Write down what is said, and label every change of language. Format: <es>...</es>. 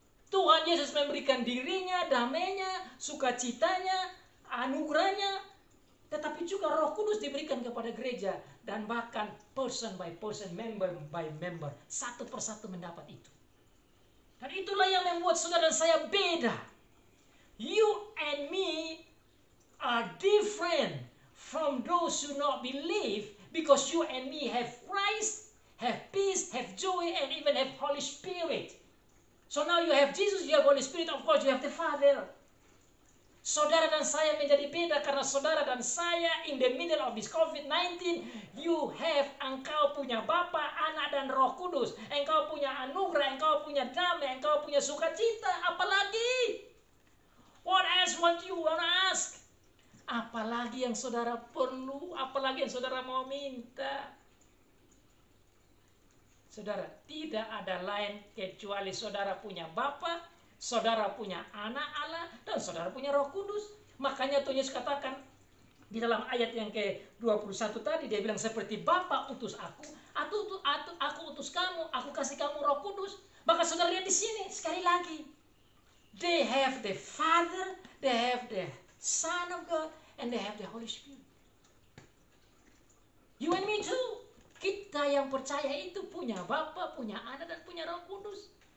<id>Tuhan Yesus memberikan dirinya, damainya, sukacitanya, anugerahnya, tetapi juga Roh Kudus diberikan kepada gereja, dan bahkan</id> <en>person by person, member by member,</en> <id>satu persatu mendapat itu. Dan itulah yang membuat saudara dan saya beda.</id> <en>You and me are different from those who not believe, because you and me have Christ, have peace, have joy, and even have Holy Spirit. So now you have Jesus, you have Holy Spirit, of course you have the Father.</en> <id>Saudara dan saya menjadi beda karena saudara dan saya</id> <en>in the middle of this COVID-19,</en> <id>engkau punya Bapa, Anak, dan Roh Kudus. Engkau punya anugerah, engkau punya damai, engkau punya sukacita. Apalagi</id> <en>What else you want to ask?</en> <id>Apalagi yang saudara perlu, apalagi yang saudara mau minta. Saudara, tidak ada lain kecuali saudara punya Bapa, saudara punya Anak Allah, dan saudara punya Roh Kudus. Makanya Tuhan Yesus katakan di dalam ayat yang ke-21 tadi, dia bilang seperti Bapa utus aku utus kamu, aku kasih kamu Roh Kudus. Maka saudara lihat di sini sekali lagi,</id> <en>they have the Father, they have the Son of God, and they have the Holy Spirit. You and me too.</en> <id>Kita yang percaya itu punya Bapa, punya Anak, dan punya Roh Kudus.</id>